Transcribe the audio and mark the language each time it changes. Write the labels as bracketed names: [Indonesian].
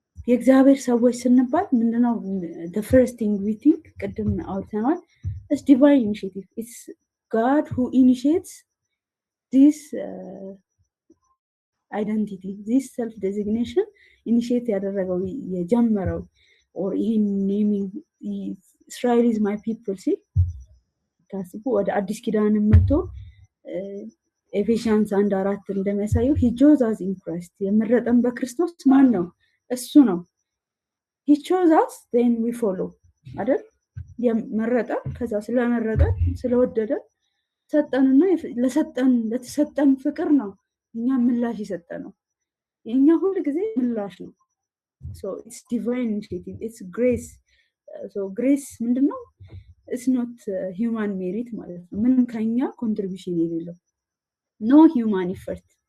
[Amharic] የእግዚአብሔር ሰዎች ስንባል ምንድነው? [English] the first thing we think [Amharic] ቅድም አውርተናል [English] is divine initiative. It's God who initiates this identity, this self designation initiate [Amharic] ያደረገው የጀመረው [English] or ይሄን naming Israel is my people [Amharic] ሲል ታስቡ ወደ አዲስ ኪዳን መጥቶ ኤፌሲያንስ 1:4 እንደሚያሳየው [English] he chose us in Christ. [Amharic] የመረጠን በክርስቶስ ማን ነው? እሱ ነው። [English] he chose us then we follow [Amharic] አይደል? የመረጠን ከዛ ስለመረጠን ስለወደደን ሰጠንና ለተሰጠን ፍቅር ነው እኛ ምላሽ የሰጠነው። የኛ ሁሉ ጊዜ ምላሽ ነው። [English] so it's divine initiative, it's grace. so grace [Amharic] ምንድነው? [English] it's not human merit [Amharic] ማለት ነው። [English] ምንም ከኛ contribution የሌለው no human effort